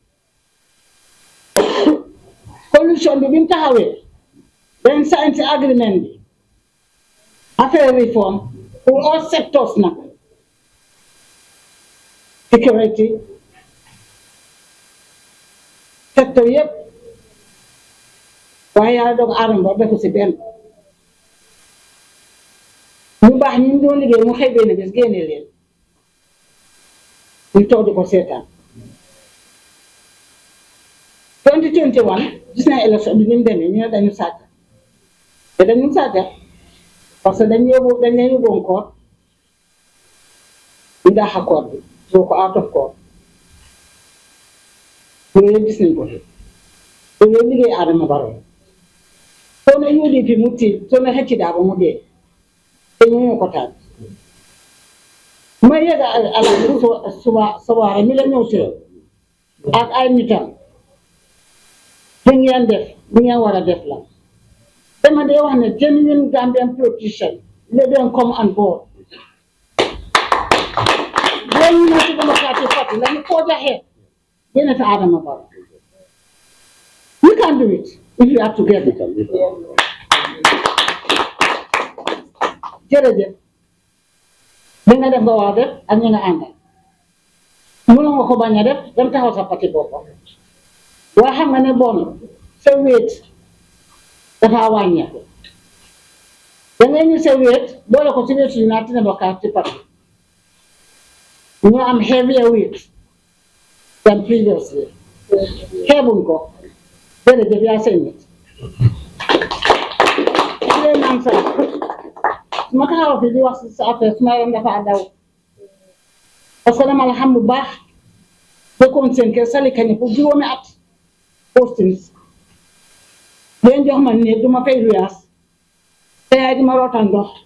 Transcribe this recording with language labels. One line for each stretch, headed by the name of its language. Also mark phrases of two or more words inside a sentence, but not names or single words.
Wolof: coalition bi mu taxawee dañ sign ci agreement bi
French: affaire réforme pour
English: all sectors
Wolof: nag security secteur yëpp waaye yàlla doog Adama Barrow defu si benn ñu baax ñu doon liggéey mu xëy benn bés génne leen ñu toog di ko seetaan 2021 gis naa élection bi ni mu demee ñu ne dañu sàcc te dañu sàcc
French: parce que
Wolof: dañ leen yóbboon koor ñu daax a koor bi soo ko
English: out of court
Wolof: loolu yëpp gis nañ ko loolu yëpp liggéey Adama Barrow soo ne UDP mu tiit soo ne xëcc daa ba mu dee te ñoo ko taal ma yegga Alhagie Suwareh mi la ñëw teel ak ay nitam li ngeen def li ngeen war a def la dama dee wax ne
English: genuine Gambian politician let them come on board
Wolof: boo ñu ne ci Democratic Party la ñu koo jaxee génne fi Adama Barrow
English: you can do it if you are together
Wolof: jërëjëf li nga def nga war a def ak ñi nga àndal mënoo nga ko bañ a def dem taxaw sa parti boppam waaye xam nga ne bon sa wéet dafa wàññeeku da ngay ñu sa wéet boole ko ci wéetu United Democratic Party ñu am
English: heavier weight than previously
Wolof: xeebuñ ko jërëjëf yaa seen nit naan sa su ma taxaw fi di wax si sa affaire su ma yoon dafa daw
French: parce que
Wolof: dama la xam bu baax dëkkoon seen kër sali kañi pour juróomi at postings leen jox ma ne duma fay luyaas te yaay di ma rootal ndox